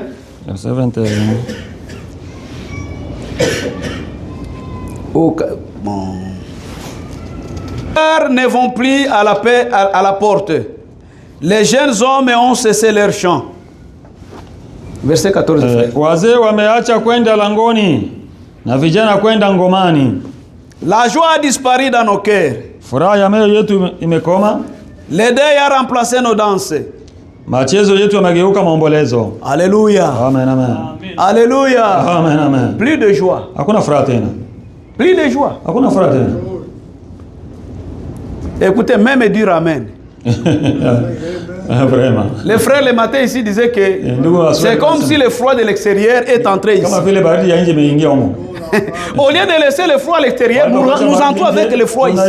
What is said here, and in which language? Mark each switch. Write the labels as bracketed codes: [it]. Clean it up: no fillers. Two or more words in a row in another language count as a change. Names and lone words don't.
[fr] Verset 21. Ne vont plus à la paix à la porte. Les jeunes hommes ont cessé leur chant. Verset 14. [sw] Wazee wameacha kwenda langoni na vijana kwenda ngomani. [fr] La joie a disparu dans nos cœurs. [sw] Furaha ya mioyo yetu imekoma. [fr] Le deuil a remplacé nos danses. [sw] Machezo yetu yamegeuka maombolezo. [fr] Alléluia. Amen, amen. Alléluia. Amen, amen. Plus de joie. [sw] Hakuna furaha tena. [fr] Plus de joie. [sw] Hakuna furaha tena. [fr] Écoutez, même dire amen. Vraiment. Les frères le matin ici disaient que c'est comme si le froid de l'extérieur est entré ici. Au lieu de laisser le froid à l'extérieur, nous entrons avec le froid ici.